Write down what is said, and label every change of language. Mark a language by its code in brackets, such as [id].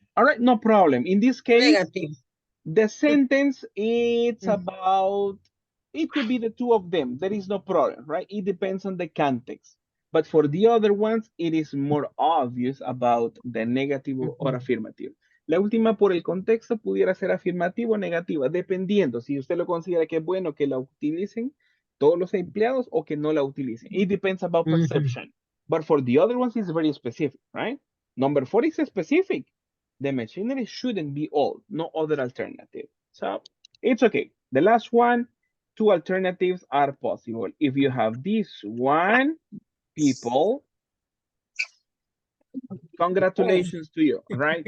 [en] All right, no problem. In this case, Negative. the sentence, it's about, it could be the two of them. There is no problem, right? It depends on the context. But for the other ones, it is more obvious about the negative or affirmative. [es] La última, por el contexto, pudiera ser afirmativa o negativa, dependiendo si usted lo considera que es bueno que la utilicen todos los empleados o que no la utilicen. [en] It depends about perception. But for the other ones, it's very specific, right? Number 4 is specific. The machinery shouldn't be old, no other alternative. So it's okay. The last one, 2 alternatives are possible. If you have this one, people, congratulations to you, right?